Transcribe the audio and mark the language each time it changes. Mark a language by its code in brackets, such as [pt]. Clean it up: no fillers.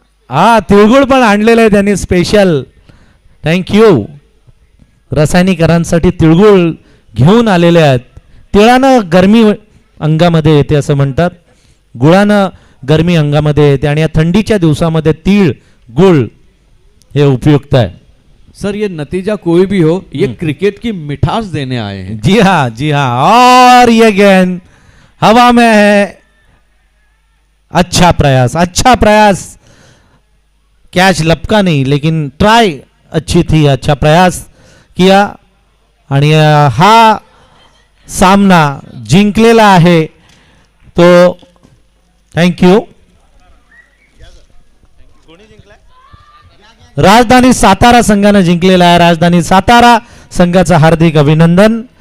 [mr] हा, तिळगुळ पण आणलेलं आहे त्यांनी स्पेशल. थँक्यू. रसायनिकरांसाठी तिळगुळ घेऊन आलेले आहेत. तिळानं गरमी अंगामध्ये येते असं म्हणतात, गुळानं गरमी अंगामध्ये येते आणि या थंडीच्या दिवसामध्ये तीळ गुळ हे उपयुक्त आहे. [hi] सर ये नतीजा कोई भी हो, ये क्रिकेट की मिठास देने आए हैं. जी हाँ, जी हाँ. और ये गेंद हवा में है. अच्छा प्रयास. कैच लपका नहीं लेकिन ट्राई अच्छी थी. अच्छा प्रयास किया [mr] आणि हा सामना जिंकलेला आहे तो. थँक्यू. राजधानी सातारा संघाने जिंकलेला आहे. राजधानी सातारा संघाचं हार्दिक अभिनंदन.